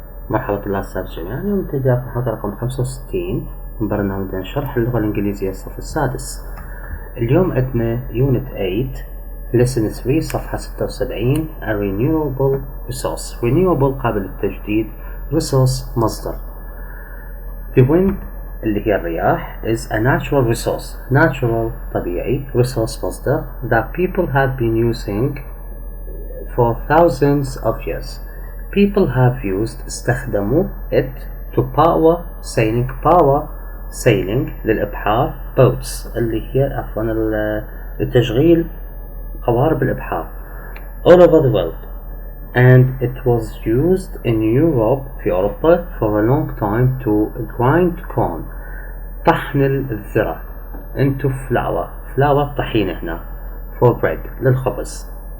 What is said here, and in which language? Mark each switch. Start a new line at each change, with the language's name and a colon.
Arabic: مرحبا طلاب السادس جميعا. اليوم نبتدي محاضرة رقم 65 من برنامج شرح اللغة الإنجليزية الصف السادس. اليوم عندنا Unit 8 Lesson 3 صفحة 76 A Renewable Resource. Renewable قابل للتجديد، Resource مصدر.
English: The wind
Arabic: اللي هي الرياح
English: is a natural resource. Natural طبيعي، resource مصدر that people have been using for thousands of years. People have used استخدموا it to power sailing للإبحار boats
Arabic: اللي هي لتشغيل قوارب الإبحار
English: all over the world, and it was used in Europe
Arabic: في أوروبا
English: for a long time to grind corn
Arabic: طحن الذرة
English: into flour
Arabic: طحين هنا
English: for bread
Arabic: للخبز.